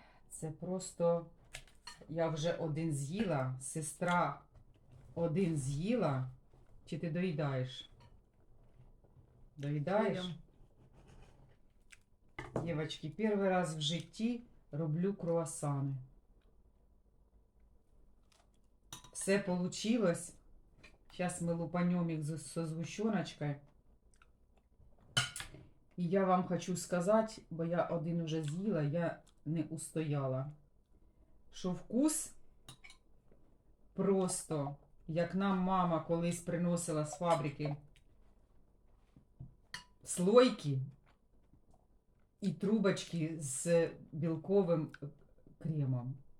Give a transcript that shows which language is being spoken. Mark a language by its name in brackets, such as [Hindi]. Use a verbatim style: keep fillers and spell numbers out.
[Ukrainian] Це просто я вже один з'їла, сестра один з'їла. Чи ти доїдаєш? Доїдаєш? Дівчатки, перший раз в житті роблю круасани. [Russian] Все получилось. Сейчас мы лупанем их со сгущеночкой. И я вам хочу сказать, [Ukrainian] бо я один уже з'їла, я не устояла, що вкус просто, як нам мама колись приносила з фабрики слойки і трубочки з білковим кремом.